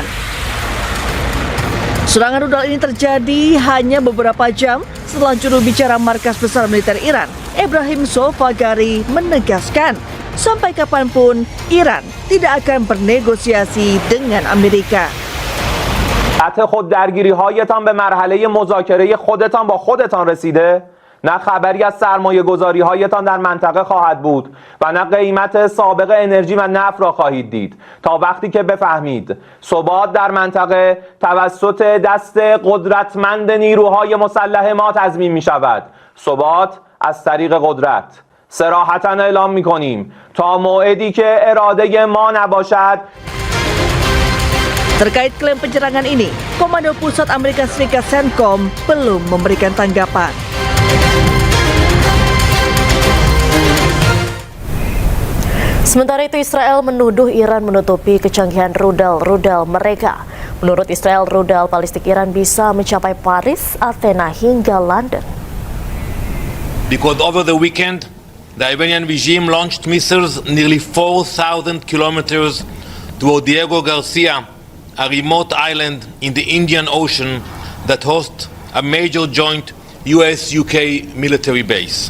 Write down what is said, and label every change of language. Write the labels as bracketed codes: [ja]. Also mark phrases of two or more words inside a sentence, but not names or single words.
[id] Serangan rudal ini terjadi hanya beberapa jam setelah juru bicara Markas Besar Militer Iran, Ebrahim Zofagari, menegaskan sampai kapanpun Iran tidak akan bernegosiasi dengan Amerika. [fa] خود درگیری‌هایتان به مرحله مذاکره خودتان با خودتان رسیده؟ نه خبری از سرمایه گذاری هایتان در منطقه خواهد بود و نه قیمت سابق انرژی و نفت را خواهید دید تا وقتی که بفهمید ثبات در منطقه توسط دست قدرتمند نیروهای مسلح ما تضمین می شود. ثبات از طریق قدرت. صراحتاً اعلام می کنیم تا موعدی که اراده ما نباشد. [id] Terkait klaim penyerangan ini, Komando Pusat Amerika Serikat CENTCOM belum memberikan tanggapan. Sementara itu, Israel menuduh Iran menutupi kecanggihan rudal-rudal mereka. Menurut Israel, rudal balistik Iran bisa mencapai Paris, Athena hingga London. [en] Because over the weekend, the Iranian regime launched missiles nearly 4,000 kilometers toward Diego Garcia, a remote island in the Indian Ocean that hosts a major joint US-UK military base.